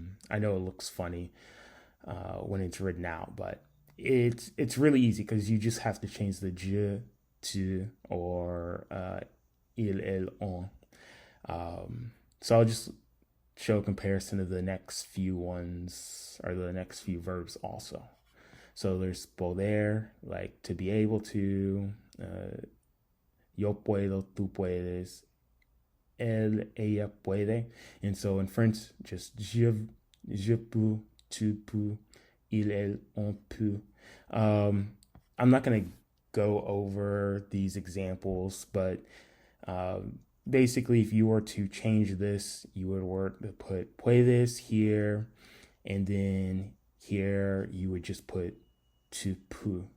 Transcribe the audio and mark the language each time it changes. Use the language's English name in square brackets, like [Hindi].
[English] I know it looks funny when it's written out, but it's really easy because you just have to change the je to or il, elle, on. So I'll just show a comparison of the next few ones or the next few verbs also. So there's [Spanish] poder, [English] like to be able to, [Spanish] yo puedo, tú puedes, él, ella puede. [English] And so in French, just [French] je peux, tu peux, il, elle, on peut. [English] I'm not going to go over these examples, but basically, if you were to change this, you would put puedes here, and then here you would just put [French] tu peux.